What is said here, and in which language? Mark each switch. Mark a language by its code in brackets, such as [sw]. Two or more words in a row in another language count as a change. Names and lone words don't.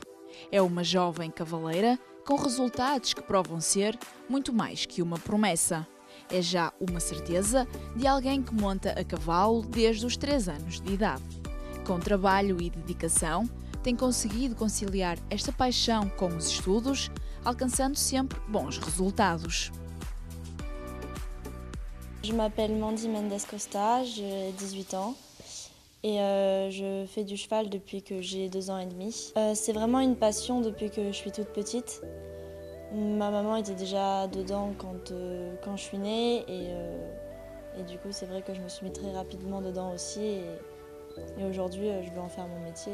[pt] É uma jovem cavaleira com resultados que provam ser muito mais que uma promessa. É já uma certeza de alguém que monta a cavalo desde os 3 anos de idade. Com trabalho e dedicação, tem conseguido conciliar esta paixão com os estudos, alcançando sempre bons resultados. [fr] Je m'appelle Mandy Mendes Costa, j'ai 18 ans et je fais du cheval depuis que j'ai 2 ans et demi. C'est vraiment une passion depuis que je suis toute petite. Ma maman était déjà dedans quand je suis née et du coup c'est vrai que je me suis mis très rapidement dedans aussi et aujourd'hui je veux en faire mon métier.